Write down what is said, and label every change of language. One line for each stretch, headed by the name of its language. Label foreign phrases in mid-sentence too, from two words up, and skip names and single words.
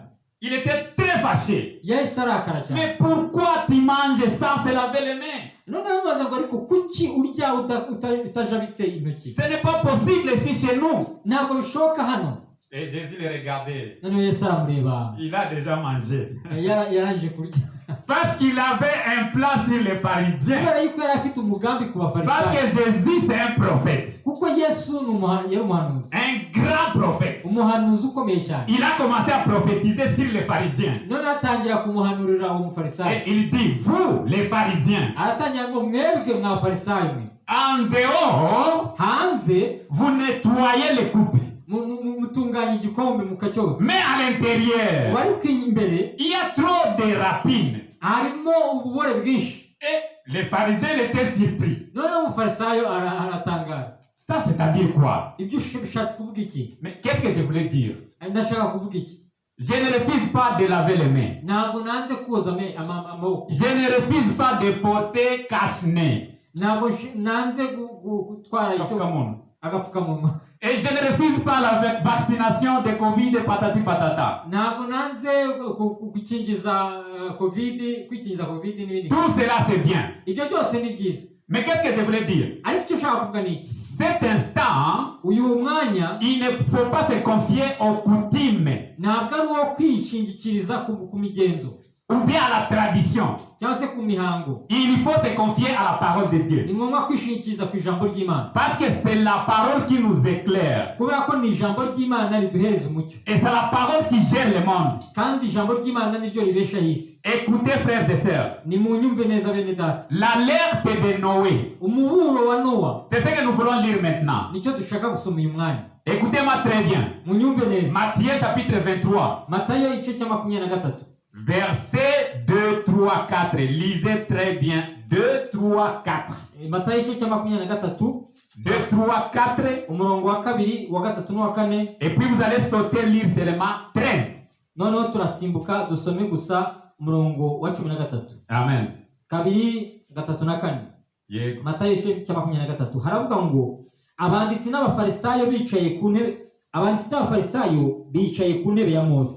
French: Il était très fâché.
Kinyarwanda: yahise arakara cyane.
French: Mais pourquoi tu manges sans se laver les mains?
Kinyarwanda: Noneho baza ngo ariko kuki urya utajabitse intoki?
French: Ce n'est pas possible ici chez nous.
Kinyarwanda: Ntabwo bishoboka hano.
French: Et Jésus le regardait.
Kinyarwanda: Noneho Yesu aramureba,
French: Il a déjà mangé.
Kinyarwanda: yarangije kurya
French: Parce qu'il avait un plan sur les pharisiens.
Kinyarwanda: kubera yuko yari afite umugambi ku
French: Parce
Kinyarwanda: bafarisayo,
French: que Jésus, c'est un prophète.
Kinyarwanda: kuko Yesu yari umuhanuzi,
French: Un grand prophète.
Kinyarwanda: umuhanuzi ukomeye cyane.
French: Il a commencé à prophétiser sur les pharisiens.
Kinyarwanda: Noneho atangira kumuhanurira uwo mufarisayo,
French: Et il dit, vous, les pharisiens,
Kinyarwanda: aratangira ngo mwebwe mwabafarisayo mwe,
French: en dehors,
Kinyarwanda: hanze
French: vous nettoyez les coupes.
Kinyarwanda: mutunganya igikombe mukacyoza,
French: Mais à l'intérieur,
Kinyarwanda: ariko imbere
French: il y a trop de rapines.
Kinyarwanda: harimo ububore bwinshi.
French: Et les pharisiens étaient surpris.
Kinyarwanda: Noneho umufarisayo aratangara.
French: Ça, c'est-à-dire quoi?
Kinyarwanda: Ibyo bishatse kuvuga iki?
French: Mais qu'est-ce que je voulais dire?
Kinyarwanda: Ndashaka kuvuga iki?
French: Je ne refuse pas de laver les mains.
Kinyarwanda: Ntabwo nanze koza amaboko,
French: Je ne refuse pas de porter cache-nez.
Kinyarwanda: ntabwo nanze gutwara agapfukamunwa,
French: Et je ne refuse pas la vaccination de Covid et patati patata.
Kinyarwanda: ntabwo nanze kwikingiza covid n'ibindi.
French: Tout cela, c'est bien.
Kinyarwanda: Ibyo byose ni byiza,
French: Mais qu'est-ce que je voulais dire?
Kinyarwanda: ariko icyo ushaka kuvuga ni iki?
French: Cet instant,
Kinyarwanda: Uyu mwanya
French: il ne faut pas se confier aux coutumes
Kinyarwanda: ntabwo ari uwo kwishingikiriza ku migenzo
French: ou bien à la tradition.
Kinyarwanda: cyangwa se ku mihango.
French: Il faut se confier à la parole de Dieu.
Kinyarwanda: Ni ngombwa kwishingikiriza ku ijambo ry'Imana,
French: Parce que c'est la parole qui nous éclaire.
Kinyarwanda: kubera ko ni ijambo ry'Imana riduhereza umucyo,
French: Et c'est la parole qui gère le monde.
Kinyarwanda: kandi ijambo ry'Imana niryo ribeshaho isi.
French: Écoutez, frères et sœurs,
Kinyarwanda: Ni mu nyumve neza bene data,
French: l'alerte de Noé,
Kinyarwanda: umuburo wa Nowa
French: c'est ce que nous voulons lire maintenant.
Kinyarwanda: nicyo dushaka gusoma uyu mwanya.
French: Écoutez-moi très bien.
Kinyarwanda: Mu nyumve neza,
French: Matthieu chapitre 23,
Kinyarwanda: Matayo igice cya 23,
French: versets 2, 3, 4. Lisez très bien.
Kinyarwanda: 2, 3, 4. Matayo igice cya 23 2, 3, 4. umurongo wa kabiri, wa gatatu n'uwa kane.
French: Et puis vous allez sauter, lire seulement 13.
Kinyarwanda: Noneho turasimbuka dusome gusa umurongo wa 13, Amen. kabiri, gatatu na kane. Yego. Matayo igice cya 23 haravuga ngo abanditsi n'abafarisayo bicaye ku ntebe ya Mose.